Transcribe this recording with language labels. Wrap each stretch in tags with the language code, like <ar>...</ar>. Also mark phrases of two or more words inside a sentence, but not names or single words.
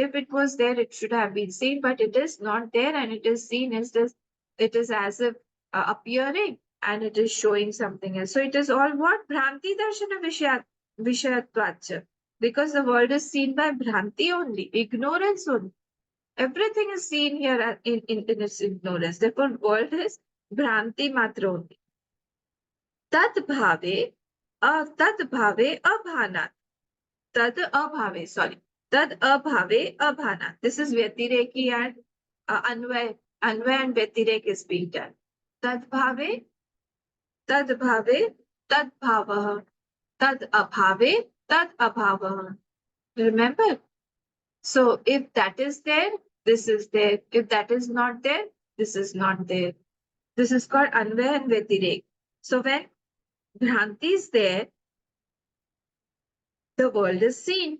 <en>If it was there, it should have been seen, but it is not there and it is seen as this, it is as if appearing and it is showing something else. So it is all what?</en> <sa>भ्रान्ति दर्शन विषयत्वाच्च.</sa> <en>Because the world is seen by Bhranti only, ignorance only. Everything is seen here in its ignorance. Therefore, world is Bhranti Matra only.</en> <sa>तद् भावे अभानात्. तद् अभावे, sorry. तद् अभावे अभानात्.</sa> <en>This is Vyatireki and Anvay. Anvay and Vyatirek is being done.</en> <sa>तद् भावे, तद् भावे, तद् भावः. तद् अभावे, तद् अभावः.</sa> <en>Remember? So if that is there, this is there. If that is not there, this is not there. This is called Anvay and Vyatirek. So when Bhranti is there, the world is seen.</en>